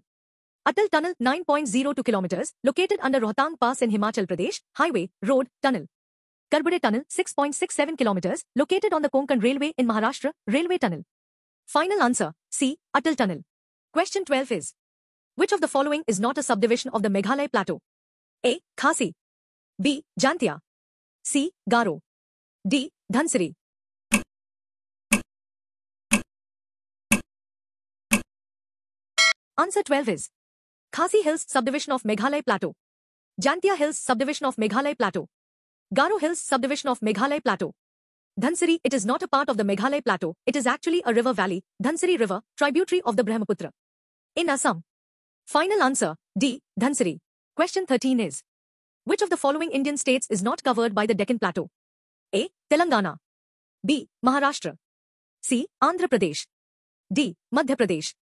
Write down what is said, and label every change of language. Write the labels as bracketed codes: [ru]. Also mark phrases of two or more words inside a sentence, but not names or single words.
[en] Atal Tunnel, 9.02 kilometers, located under Rohtang Pass in Himachal Pradesh, highway, road, tunnel. Karbade Tunnel, 6.67 kilometers, located on the Konkan Railway in Maharashtra, railway tunnel. Final answer, C. Atal Tunnel. Question 12 is, which of the following is not a subdivision of the Meghalaya Plateau? A. Khasi. B. Jantia. C. Garo. D. Dhansiri. Answer 12 is Khasi Hills subdivision of Meghalaya Plateau. Jantia Hills subdivision of Meghalaya Plateau. Garo Hills subdivision of Meghalaya Plateau. Dhansiri, it is not a part of the Meghalaya Plateau, it is actually a river valley, Dhansiri River, tributary of the Brahmaputra. In Assam. Final answer, D. Dhansiri. Question 13 is, which of the following Indian states is not covered by the Deccan Plateau? A. Telangana. B. Maharashtra. C. Andhra Pradesh. D. Madhya Pradesh.